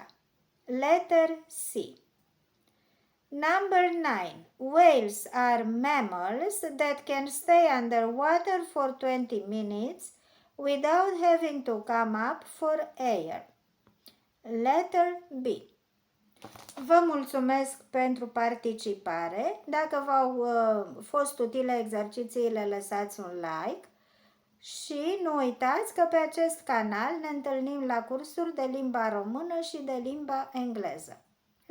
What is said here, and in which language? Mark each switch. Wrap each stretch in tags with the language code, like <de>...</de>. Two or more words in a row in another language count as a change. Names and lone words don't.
<en>Letter C. Number 9. Whales are mammals that can stay underwater for 20 minutes without having to come up for air. Letter B.</en> <ro>Vă mulțumesc pentru participare. Dacă v-au fost utile exercițiile, lăsați un like și nu uitați că pe acest canal ne întâlnim la cursuri de limba română și de limba engleză.</ro>